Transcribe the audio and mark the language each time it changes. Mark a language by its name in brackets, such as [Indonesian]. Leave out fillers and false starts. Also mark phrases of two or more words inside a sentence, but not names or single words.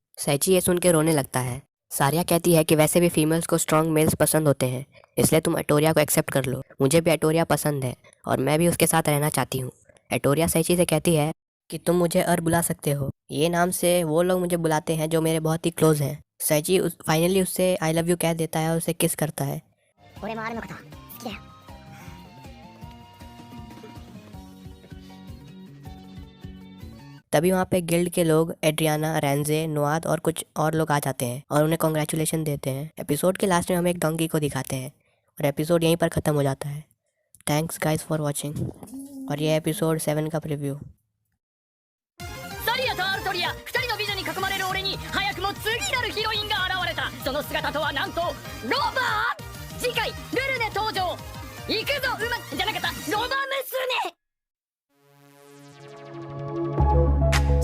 [Hindi] सैची ये सुन के रोने लगता है। सारिया कहती है कि वैसे भी फीमेल्स को [English] strong males [Hindi] पसंद होते हैं, इसलिए तुम अटोरिया को एक्सेप्ट कर लो। मुझे भी अटोरिया पसंद है और मैं भी उसके साथ रहना चाहती हूँ। एटोरिया सैची से कहती है कि तुम मुझे बुला सकते हो। ये नाम से वो लोग मुझे बुलाते हैं जो मेरे बहुत ही क्लोज हैं। सैची फाइनली उससे [English] I love you [Hindi] कह देता है और उसे किस करता है। [Japanese] 俺もあるのこと好きだよ。 [Hindi] तभी वहाँ पे गिल्ड के लोग एड्रियाना, रेंजे, नोआद और कुछ और लोग आ जाते हैं और उन्हें कॉन्ग्रेचुलेशन देते हैं। एपिसोड के लास्ट में हम एक डोंकी को दिखाते हैं और एपिसोड यहीं पर ख़त्म हो जाता है। [English] thanks guys for watching. [Hindi] और ये एपिसोड 7 का प्रीव्यू। [Japanese] サリアとアルトリア、2人の美女に囲まれる俺に早くも次なるヒロインが現れた。その姿とはなんとロバー。次回ルルネ登場。行くぞ馬じゃなかったロバ娘。